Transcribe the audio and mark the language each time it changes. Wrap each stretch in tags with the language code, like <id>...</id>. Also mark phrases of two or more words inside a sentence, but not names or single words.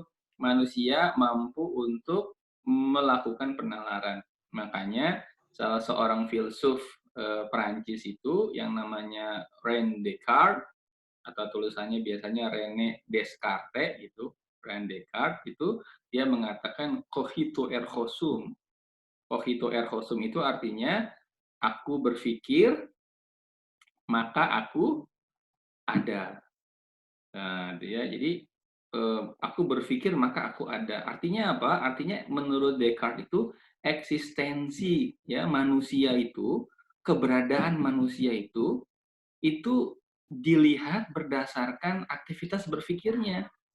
<id>Manusia mampu untuk melakukan penalaran. Makanya salah seorang filsuf Perancis itu yang namanya René Descartes atau tulisannya biasanya René Descartes itu, René Descartes itu dia mengatakan</id> <la>cogito ergo sum. Cogito ergo sum</la> <id>itu artinya aku berpikir, maka aku ada. Nah, dia jadi aku berpikir maka aku ada. Artinya apa? Artinya menurut Descartes itu eksistensi ya manusia itu, keberadaan manusia itu dilihat berdasarkan aktivitas berpikirnya.</id>